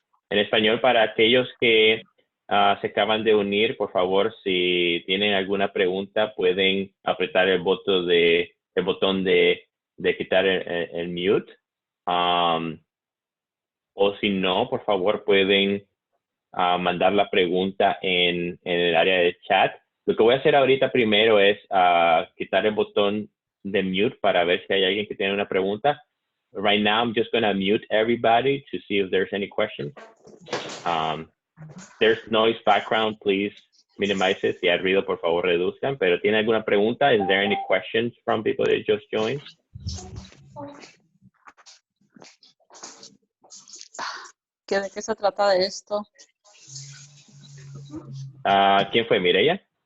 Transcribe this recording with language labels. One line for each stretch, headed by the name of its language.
Spanish: En español, para aquellos que se acaban de unir, por favor, si tienen alguna pregunta, pueden apretar el botón de quitar el mute. O si no, por favor, pueden mandar la pregunta en el área de chat. Lo que voy a hacer ahorita primero es quitar el botón de mute para ver si hay alguien que tiene una pregunta.
English: Right now, I'm just going to mute everybody to see if there's any questions. There's noise background, please minimize it.
Spanish: Si hay ruido, por favor, reduzcan. Pero ¿tiene alguna pregunta?
English: Is there any questions from people that just joined?
Spanish: ¿De qué se trata de esto? ¿Quién fue? ¿Mireya?